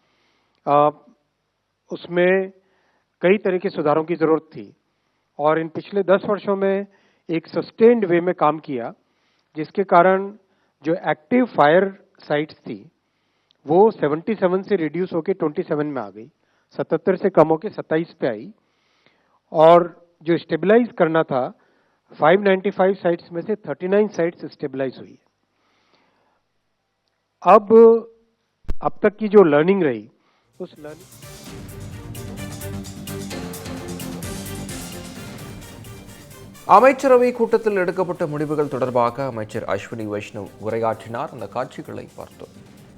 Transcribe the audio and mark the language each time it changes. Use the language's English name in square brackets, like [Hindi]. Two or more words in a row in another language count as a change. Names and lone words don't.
[Hindi] उसमें कई तरह के सुधारों की जरूरत थी और इन पिछले 10 वर्षों में एक [English] sustained way [Hindi] में काम किया, जिसके कारण जो [English] active fire sites [Hindi] थी वो 77 से रिड्यूस होकर 27 में आ गई, 77 से कम होकर 27 पे आई। और जो स्टेबलाइज करना था 595 साइट्स में से 39 [English] sites stabilize [Hindi] हुई। अब तक की जो लर्निंग रही, उस लर्निंग [Tamil] அமைச்சரவை கூட்டத்தில் எடுக்கப்பட்ட முடிவுகள் தொடர்பாக அமைச்சர் அஸ்வினி வைஷ்ணவ் உரையாற்றினார். அந்த காட்சிகளை பார்த்தோம்.